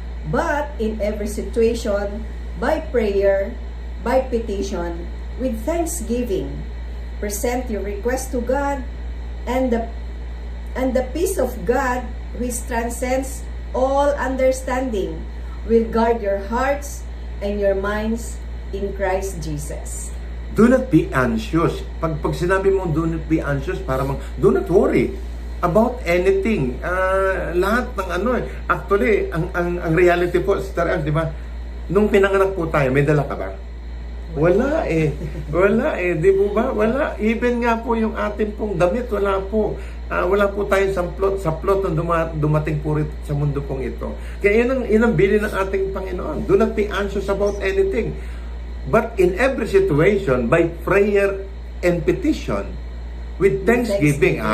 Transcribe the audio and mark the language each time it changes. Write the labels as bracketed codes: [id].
[en] but in every situation, by prayer, by petition, with thanksgiving, present your request to God, and the peace of God, which transcends all understanding, will guard your hearts and your minds in Christ Jesus." Do not be anxious. [tl] Pag sinabi mo, [en] do not be anxious, do not worry about anything. [tl] Lahat ng actually, ang reality po, Sister Ems, di ba? Nung pinanganak po tayo, may dala ka ba? Wala eh. Wala eh. Di po ba? Wala. Even nga po yung ating pong damit, wala po. Wala po tayong saplot na dumating po rin sa mundo pong ito. Kaya yun ang bilin ng ating Panginoon. [en] Do not be anxious about anything. But in every situation, by prayer and petition, with thanksgiving.